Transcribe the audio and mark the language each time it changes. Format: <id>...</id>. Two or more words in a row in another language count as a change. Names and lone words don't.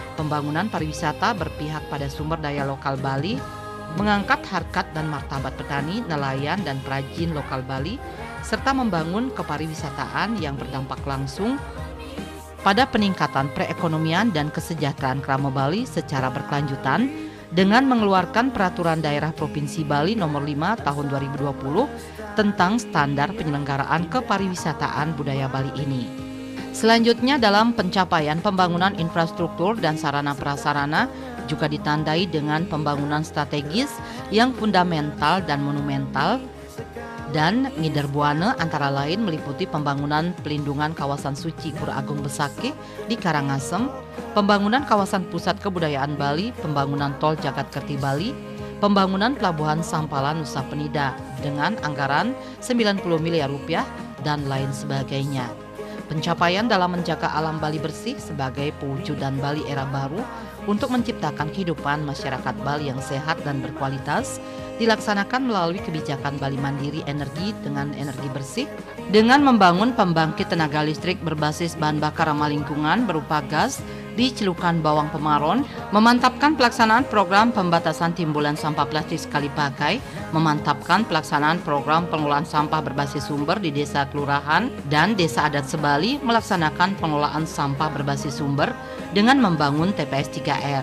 <id>Pembangunan pariwisata berpihak pada sumber daya lokal Bali mengangkat harkat dan martabat petani, nelayan, dan perajin lokal Bali, serta membangun kepariwisataan yang berdampak langsung pada peningkatan perekonomian dan kesejahteraan Krama Bali secara berkelanjutan dengan mengeluarkan Peraturan Daerah Provinsi Bali Nomor 5 Tahun 2020 tentang standar penyelenggaraan kepariwisataan budaya Bali ini. Selanjutnya dalam pencapaian pembangunan infrastruktur dan sarana prasarana juga ditandai dengan pembangunan strategis yang fundamental dan monumental dan ngiderbuana antara lain meliputi pembangunan pelindungan kawasan suci Pura Agung Besakih di Karangasem, pembangunan kawasan pusat kebudayaan Bali, pembangunan tol Jagatkerti Bali, pembangunan pelabuhan Sampalan Nusa Penida dengan anggaran 90 miliar rupiah dan lain sebagainya. Pencapaian dalam menjaga alam Bali bersih sebagai pewujudan Bali era baru untuk menciptakan kehidupan masyarakat Bali yang sehat dan berkualitas dilaksanakan melalui kebijakan Bali Mandiri Energi dengan energi bersih dengan membangun pembangkit tenaga listrik berbasis bahan bakar ramah lingkungan berupa gas di Celukan Bawang Pemaron, memantapkan pelaksanaan program pembatasan timbulan sampah plastik sekali pakai, memantapkan pelaksanaan program pengelolaan sampah berbasis sumber di desa kelurahan dan desa adat Sebali melaksanakan pengelolaan sampah berbasis sumber dengan membangun TPS 3R.</id>